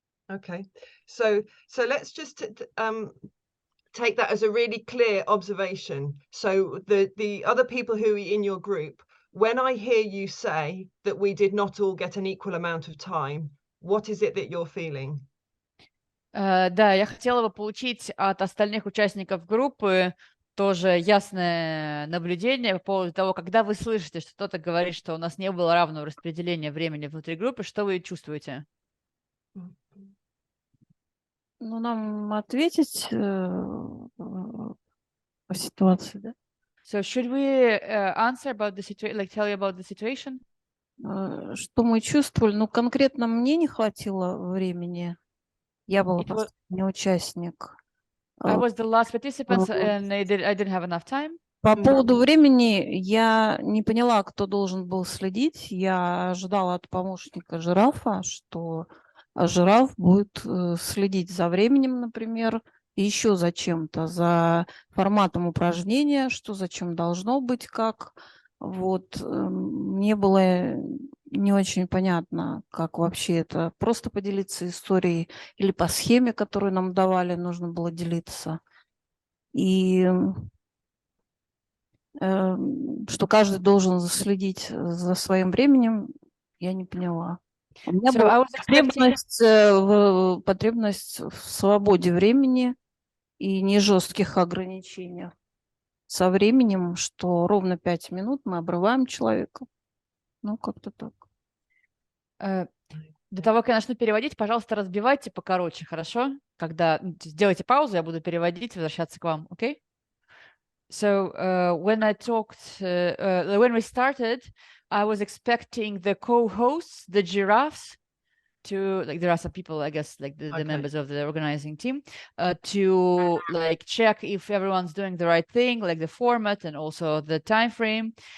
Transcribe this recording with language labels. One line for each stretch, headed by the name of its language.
English: Okay, so let's just take that as a really clear observation. So the other people who are in your group, when I hear you say that we did not all get an equal amount of time, what is it that you're feeling?
Russian: Да, я хотела бы получить от остальных участников группы тоже ясное наблюдение по поводу того, когда вы слышите, что кто-то говорит, что у нас не было равного распределения времени внутри группы, что вы чувствуете? Ну, нам ответить по ситуации, да?
English: So should we answer about the situation, like tell you about the situation?
Russian: Что мы чувствовали? Ну, конкретно мне не хватило времени. Я была последний участник. I was the last participant, and I didn't have enough time. По поводу времени я не поняла, кто должен был следить. Я ожидала от помощника жирафа, что жираф будет следить за временем, например, и еще за чем-то, за форматом упражнения, что зачем должно быть, как. Вот мне было не очень понятно, как вообще это. Просто поделиться историей или по схеме, которую нам давали, нужно было делиться. И что каждый должен следить за своим временем, я не поняла. У меня
English: So
Russian: была
English: I was expecting
Russian: потребность в свободе времени и не жестких ограничениях. Со временем, что ровно 5 минут мы обрываем человека. Ну, как-то так. до того, как я начну переводить, пожалуйста, разбивайте покороче, хорошо? Когда сделайте паузу, я буду переводить, возвращаться к вам, окей?
English: So when we started, I was expecting the co-hosts, the giraffes, to like there are some people, I guess, like the members of the organizing team, to like check if everyone's doing the right thing, like the format and also the time frame.